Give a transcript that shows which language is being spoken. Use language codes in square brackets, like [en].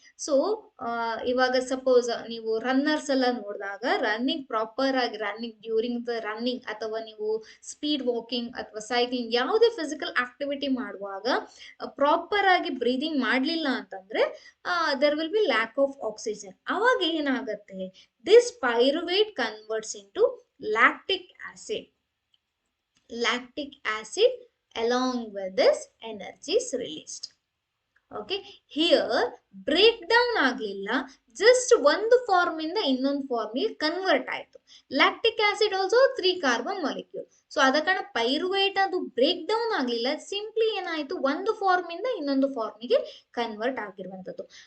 [kn] So ಇವಾಗ suppose ನೀವು runners ಎಲ್ಲ ನೋಡಿದಾಗ, ರನ್ನಿಂಗ್ ಪ್ರಾಪರ್ ಆಗಿ ರನ್ನಿಂಗ್ ಡ್ಯೂರಿಂಗ್ ದ ರನ್ನಿಂಗ್ ಅಥವಾ ನೀವು ಸ್ಪೀಡ್ ವಾಕಿಂಗ್ ಅಥವಾ ಸೈಕ್ಲಿಂಗ್ ಯಾವುದೇ ಫಿಸಿಕಲ್ ಆಕ್ಟಿವಿಟಿ ಮಾಡುವಾಗ ಪ್ರಾಪರ್ ಆಗಿ ಬ್ರೀದಿಂಗ್ ಮಾಡಲಿಲ್ಲ ಅಂತಂದ್ರೆ [en] There will be lack of oxygen. [kn] ಅವಾಗ ಏನಾಗುತ್ತೆ? [en] This pyruvate converts into lactic acid. Lactic acid along with this energy is released. [kn] Okay, here break down ಆಗ್ಲಿಲ್ಲ, just ಒಂದು ಫಾರ್ಮ್ ಇಂದ ಇನ್ನೊಂದು ಫಾರ್ಮಿಗೆ ಕನ್ವರ್ಟ್ ಆಯ್ತು. Lactic acid also 3 carbon molecule. So ಅದ ಕಾರಣ pyruvate ಅದು ಬ್ರೇಕ್ ಡೌನ್ ಆಗ್ಲಿಲ್ಲ, ಸಿಂಪ್ಲಿ ಏನಾಯ್ತು, ಒಂದು ಫಾರ್ಮ್ ಇಂದ ಇನ್ನೊಂದು ಫಾರ್ಮಿಗೆ ಕನ್ವರ್ಟ್ ಆಗಿರುವಂತದ್ದು.